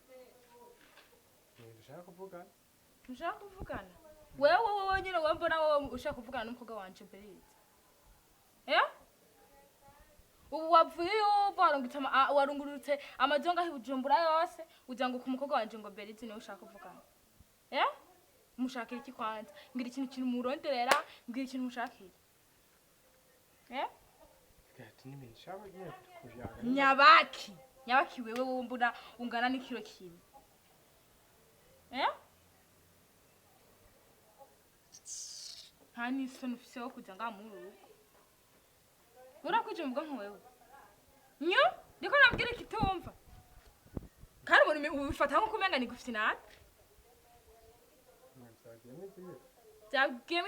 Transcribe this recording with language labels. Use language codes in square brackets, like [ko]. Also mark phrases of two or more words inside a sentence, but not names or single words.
[rn] nshaka kuvugana wewe nyine wambona wowe ushaka kuvugana n'umukobwa wanje Bereze ubu wavuye warungurutse amajonga ahibujumbura yose ugira ngo ku mukobwa wanje ngo Bereze niwe ushaka kuvugana umushakira iki kwanza ngira ikintu muronderera ngira ikintu mushakira nyabaki wewe wumbura ungana n'ikiro kimwe nta n'isoni ufise wo kuja ngaha muri urugo urakwije mu bwonko wewe nyo ndiko nabwira ikitumva kandi ubifata nko kumenga ni gufite nabi byagiyemo